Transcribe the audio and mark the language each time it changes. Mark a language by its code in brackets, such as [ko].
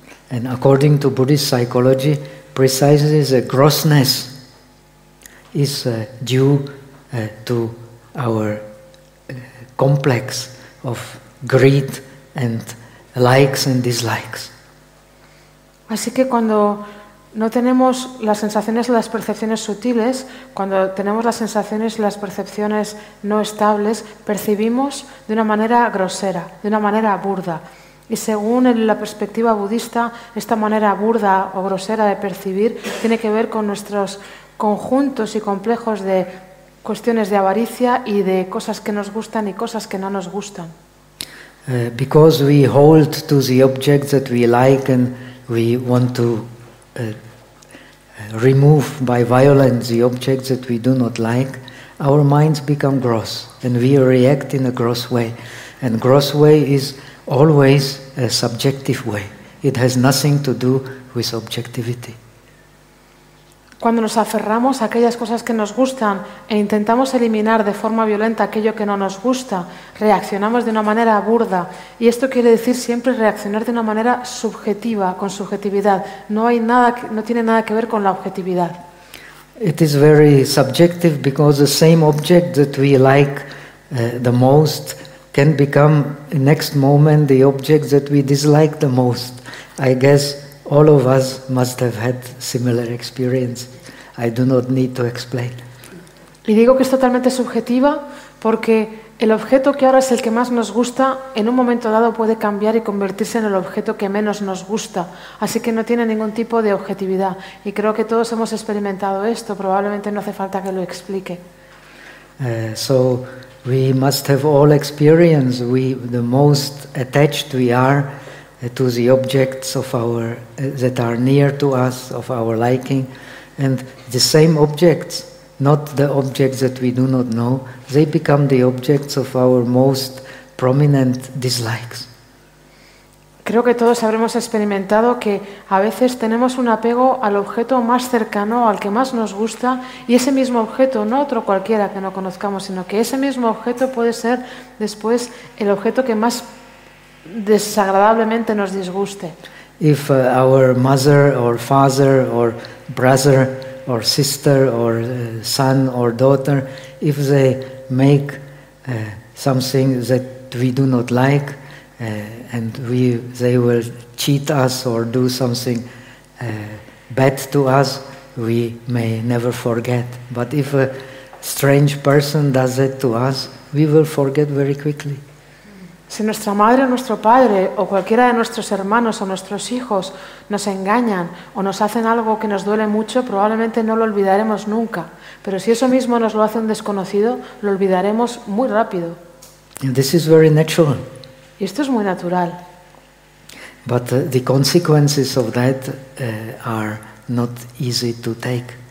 [en] And according to Buddhist psychology, precisely the grossness is due to our complex of greed and likes and dislikes. [es] Así que cuando no tenemos las sensaciones y las percepciones sutiles, cuando tenemos las sensaciones y las percepciones no estables, percibimos de una manera grosera, de una manera burda. Y según la perspectiva budista, esta manera burda o grosera de percibir tiene que ver con nuestros conjuntos y complejos de cuestiones de avaricia y de cosas que nos gustan y cosas que no nos gustan. [en] Because we hold to the objects that we like and we want to remove by violence the objects that we do not like, our minds become gross and we react in a gross way. And gross way is always a subjective way. It has nothing to do with objectivity. [es] Cuando nos aferramos a aquellas cosas que nos gustan e intentamos eliminar de forma violenta aquello que no nos gusta, reaccionamos de una manera burda. Y esto quiere decir siempre reaccionar de una manera subjetiva, con subjetividad. No tiene nada que ver con la objetividad. [en] It is very subjective because the same object that we like the most can become the next moment the object that we dislike the most. I guess all of us must have had similar experience. I do not need to explain. [es] Y digo que es totalmente subjetiva porque el objeto que ahora es el que más nos gusta en un momento dado puede cambiar y convertirse en el objeto que menos nos gusta. Así que no tiene ningún tipo de objetividad. Y creo que todos hemos experimentado esto. Probablemente no hace falta que lo explique. [en] So we must have all experience. We the most attached we are to the objects of our that are near to us of our liking, and the same objects, not the objects that we do not know, they become the objects of our most prominent dislikes. [es] Creo que todos habremos experimentado que a veces tenemos un apego al objeto más cercano, al que más nos gusta, y ese mismo objeto, no otro cualquiera que no conozcamos, sino que ese mismo objeto puede ser después el objeto que más desagradablemente nos disguste. [en] If our mother or father or brother or sister or son or daughter, if they make something that we do not like and they will cheat us or do something bad to us, we may never forget. But if a strange person does it to us, we will forget very quickly. [es] Si nuestra madre o nuestro padre o cualquiera de nuestros hermanos o nuestros hijos nos engañan o nos hacen algo que nos duele mucho, probablemente no lo olvidaremos nunca. Pero si eso mismo nos lo hace un desconocido, lo olvidaremos muy rápido. [en] This is very natural. [es] Y esto es muy natural. [en] But the consequences of that are not easy to take.